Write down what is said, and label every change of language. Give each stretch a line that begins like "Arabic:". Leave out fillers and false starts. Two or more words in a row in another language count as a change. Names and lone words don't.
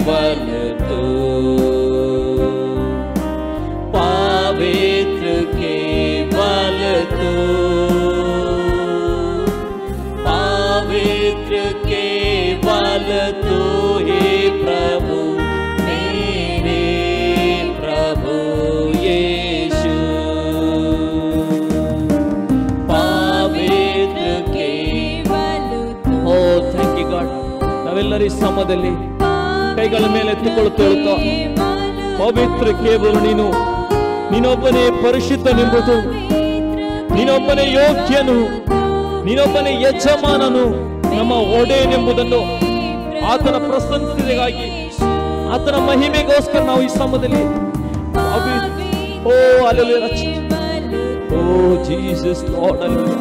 Hindi: तू, पवित्र केवल तू, पवित्र केवल तू ही प्रभु, मेरे प्रभु यीशु, पवित्र केवल तू।
English: O thank you God.
Kannada: ನಾವೆಲ್ಲರೂ ಈ ಸಮಯದಲ್ಲಿ ಕೈಗಳ ಮೇಲೆ ಎತ್ತಿಕೊಳ್ಳುತ್ತಾ ಪವಿತ್ರ ಕೇವಲ ನೀನು, ನೀನೊಬ್ಬನೇ ಪರಿಶುದ್ಧನೆಂಬುದು, ನೀನೊಬ್ಬನೇ ಯೋಗ್ಯನು, ನೀನೊಬ್ಬನೇ ಯಜಮಾನನು, ನಮ್ಮ ಒಡೆಯನೆಂಬುದನ್ನು ಆತನ ಪ್ರಶಂಸೆಗಾಗಿ, ಆತನ ಮಹಿಮೆಗೋಸ್ಕರ ನಾವು ಈ ಸಮಯದಲ್ಲಿ ಓ ಹಲ್ಲೆಲೂಯಾ,
English: O Jesus Lord Hallelujah.